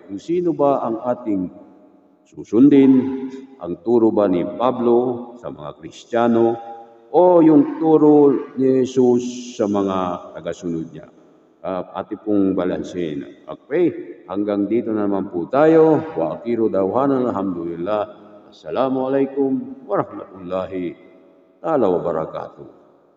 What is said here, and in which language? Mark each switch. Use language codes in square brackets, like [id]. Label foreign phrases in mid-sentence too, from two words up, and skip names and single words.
[tl] Kung sino ba ang ating susundin, ang turo ba ni Pablo sa mga Kristiyano o yung turo ni Jesus sa mga tagasunod niya? Ating pong balansin. Okay, hanggang dito na naman po tayo. [ar] و آخر دعوانا الحمد لله السلام عليكم ورحمة الله تعالى وبركاته.